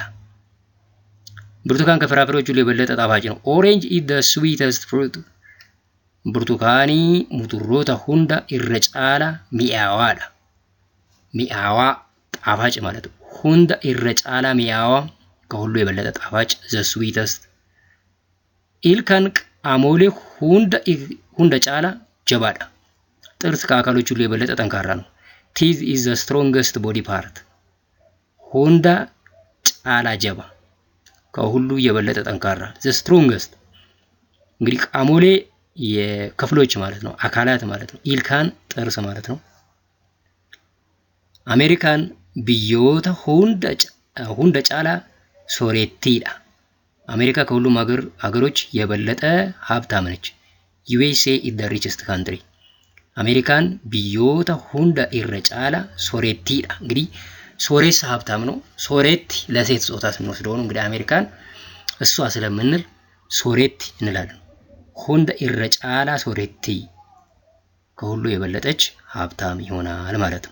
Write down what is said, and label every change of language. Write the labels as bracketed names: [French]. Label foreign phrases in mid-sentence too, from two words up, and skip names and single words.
[Amharic] Burtukaan ከፍራፍሬዎች ሁሉ የበለጠ ጣፋጭ ነው. [English] Orange is the sweetest fruit. [Oromo] burtukaanii mudurroota hunda irra caalaa mi'aawaadha. [Amharic] mi'aawaa ጣፋጭ ማለት ነው. [Oromo] hunda irra caalaa mi'aawaa [Amharic] ከሁሉ የበለጠ ጣፋጭ [English] the sweetest. [Oromo] ilkaan qaamolee hunda caalaa jabaadha. [Amharic] ጥርስ ከአካሎች ሁሉ የበለጠ ጠንካራ ነው. [English] teeth is the strongest body part. [Oromo] hunda caalaa jaba [Amharic] ከሁሉ የበለጠ ጠንካራ [English] the strongest. [Amharic] እንግዲህ ቃሞሌ የክፍሎች ማለት ነው፣ አካላት ማለት ነው። ኢልካን ጥርስ ማለት ነው። [Oromo] Ameerikaan biyyoota hunda caalaa sooreettiidha። [Amharic] አሜሪካ ከሁሉም ሀገሮች የበለጠ ሀብታም ነች። [English] USA is the richest country. [Oromo] Ameerikaan biyyoota hunda irra caalaa sooreettiidha። [Amharic] እንግዲህ ሶሬስ ሀብታም ነው። ሶሬቲ ለሴት ጾታ ስንወስደው ነው። እንግዲህ አሜሪካን እሷ ስለምንል ሶሬቲ እንላለን። [Oromo] hunda irra caalaa sooreettii [Amharic] ከሁሉ የበለጠች ሀብታም ይሆናል ማለት ነው።